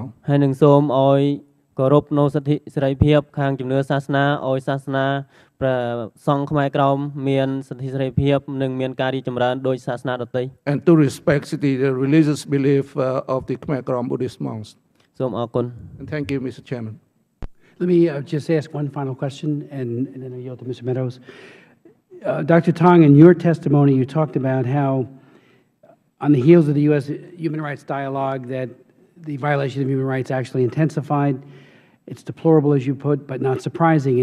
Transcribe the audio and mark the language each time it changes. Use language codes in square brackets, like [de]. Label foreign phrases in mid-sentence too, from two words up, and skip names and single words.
[km] ហើយនឹងសូមឲ្យគោរពនូវសិទ្ធិសេរីភាពខាងជំនឿសាសនាឲ្យសាសនាព្រះសង្ឃខ្មែរក្រមមានសិទ្ធិសេរីភាពនិងមានការរីកចម្រើនដោយសាសនាដទៃ [en] And to respect the religious belief of the Khmer Krom Buddhist monks. [km] សូមអរគុណ [en] And thank you, Mr. Chairman. Let me just ask one final question, and then I yield to Mr. Meadows. Dr. Tong, in your testimony, you talked about how, on the heels of the U.S. human rights dialogue, that the violation of human rights actually intensified, It's deplorable, as you put, but not surprising.